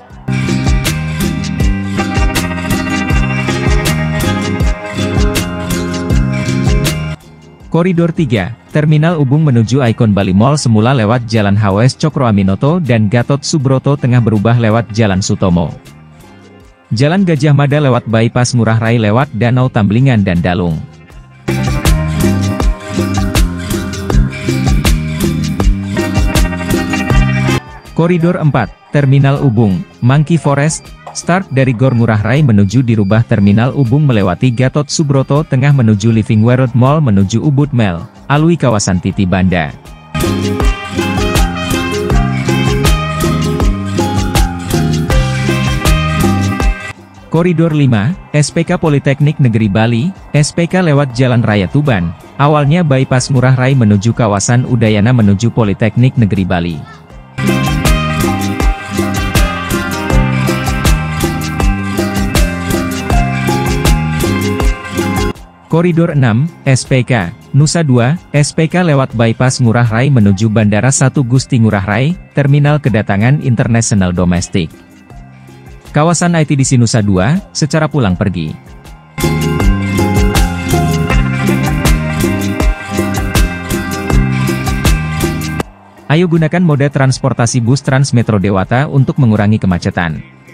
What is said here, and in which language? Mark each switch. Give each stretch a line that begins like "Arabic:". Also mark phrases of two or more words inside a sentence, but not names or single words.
Indonesian: Koridor 3, Terminal Ubung menuju Icon Bali Mall semula lewat Jalan HWS Cokro Aminoto dan Gatot Subroto Tengah berubah lewat Jalan Sutomo. Jalan Gajah Mada lewat Bypass Ngurah Rai lewat Danau Tamblingan dan Dalung. Koridor 4, Terminal Ubung, Monkey Forest, start dari Gor Ngurah Rai menuju dirubah Terminal Ubung melewati Gatot Subroto Tengah menuju Living World Mall menuju Ubud Mall, alui kawasan Titi Banda. Koridor 5, SPK Politeknik Negeri Bali, SPK lewat Jalan Raya Tuban, awalnya Bypass Ngurah Rai menuju kawasan Udayana menuju Politeknik Negeri Bali. Koridor 6, SPK, Nusa 2, SPK lewat Bypass Ngurah Rai menuju Bandara 1 Gusti Ngurah Rai, Terminal Kedatangan Internasional Domestik. Kawasan ITDC Nusa 2, secara pulang pergi. Ayo gunakan moda transportasi bus Transmetro Dewata untuk mengurangi kemacetan.